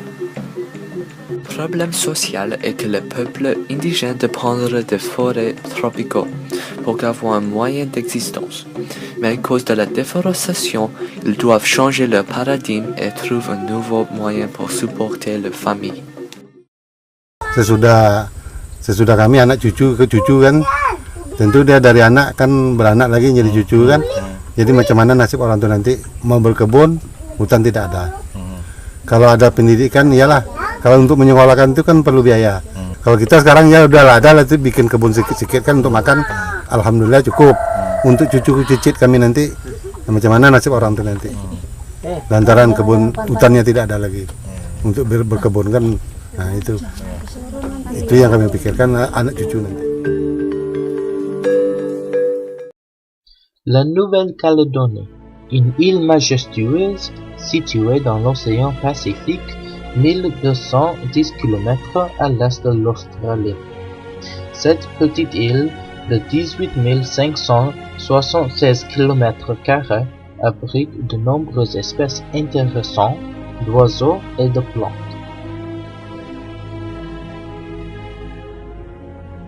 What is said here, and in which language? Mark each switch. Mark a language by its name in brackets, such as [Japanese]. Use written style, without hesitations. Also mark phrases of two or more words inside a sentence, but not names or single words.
[French] Le problème social est que les peuples indigènes dépendent des forêts tropicaux pour avoir un moyen d'existence. Mais à cause de la déforestation, ils doivent changer leur paradigme et trouver un nouveau moyen pour supporter leur famille. [Indonesian] Sesudah kami anak cucu ke cucu kan, tentu dia dari anak kan beranak lagi jadi cucu kan. Jadi macam mana nasib orang tua nanti mau berkebun, hutan tidak ada. Kalau ada pendidikan iyalah. Kalau untuk menyekolahkan itu kan perlu biaya. Kalau kita sekarang ya udahlah ada lah itu bikin kebun sedikit-sedikit kan untuk makan, alhamdulillah cukup. Untuk cucu cicit kami nanti macam mana nasib orang tua nanti. Lantaran kebun hutannya tidak ada lagi untuk berkebun kan. Nah itu yang kami pikirkan anak cucu nanti. [French] La Nouvelle-Calédonie, une île majestueuse située dans l'océan Pacifique, 1210 km à l'est de l'Australie. Cette petite île de 18 576 km² abrite de nombreuses espèces intéressantes d'oiseaux et de plantes.